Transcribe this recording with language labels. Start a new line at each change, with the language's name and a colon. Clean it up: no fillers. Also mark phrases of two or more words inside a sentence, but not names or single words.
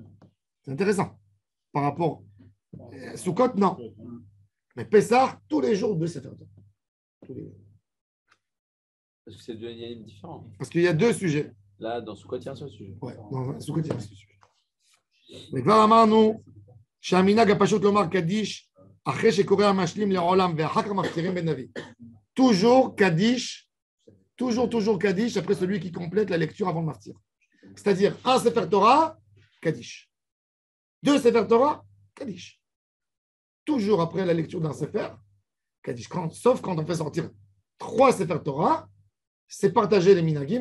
French: C'est intéressant. Par rapport à Sukkot, non. Mais Pessah, tous les jours 2
Hebrew: ספר תורה.
French: Tous les jours. Parce que c'est 2 yanimes différents. Parce qu'il y a 2 sujets. Là, dans Sukkot, il y a un seul sujet. Oui, dans Sukkot, il y a un seul sujet.
Hebrew: Mais כבר אמרנו שהמנהג הפשוט לומר קדיש אחרי שקורא המשלים לעולם ואחר כך מפטירים בן נביא.
French: Toujours Kaddish, toujours Kaddish après celui qui complète la lecture avant le maftir. C'est-à-dire un
Hebrew: ספר תורה,
French: Kaddish. 2
Hebrew: ספר תורה,
French: Kaddish. Toujours après la lecture d'un Sefer, Kaddish. Sauf quand on fait sortir 3
Hebrew: ספר תורה,
French: c'est partager les minagim.